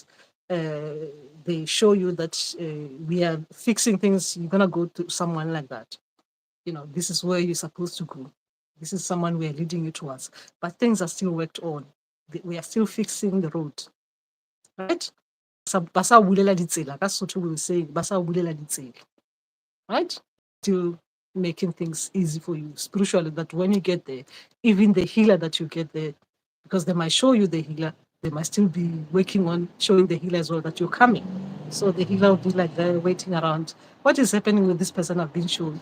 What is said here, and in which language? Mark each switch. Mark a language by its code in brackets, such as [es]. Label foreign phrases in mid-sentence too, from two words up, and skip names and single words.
[en] They show you that we are fixing things. You're gonna go to someone like that. This is where you're supposed to go. This is someone we are leading you towards. But things are still worked on. We are still fixing the road, right? [st] Basa bulela ditsela. [en] That's what we will say. [st] Basa bulela ditsela, [en] right? Still making things easy for you spiritually, that when you get there, even the healer that you get there, because they might show you the healer, they might still be working on showing the healer as well that you're coming. So the healer will be like there waiting around. What is happening with this person I've been shown?